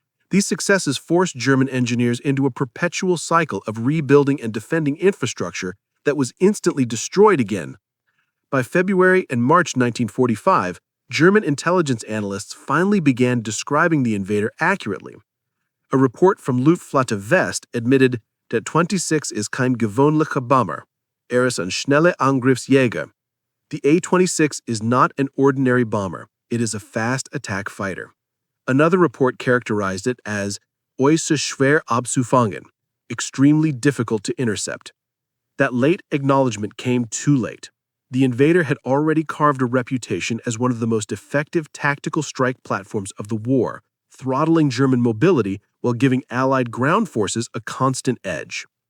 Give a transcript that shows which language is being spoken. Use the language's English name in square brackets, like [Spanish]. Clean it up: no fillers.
[English] These successes forced German engineers into a perpetual cycle of rebuilding and defending infrastructure that was instantly destroyed again. By February and March 1945, German intelligence analysts finally began describing the Invader accurately. A report from Luftwaffe West admitted that 26 is [German] kein gewöhnlicher Bomber, ist ein schneller Angriffsjäger. [English] The A-26 is not an ordinary bomber, it is a fast attack fighter. Another report characterized it as [German] äußerst schwer abzufangen, [English] extremely difficult to intercept. That late acknowledgement came too late. The Invader had already carved a reputation as one of the most effective tactical strike platforms of the war, throttling German mobility while giving Allied ground forces a constant edge.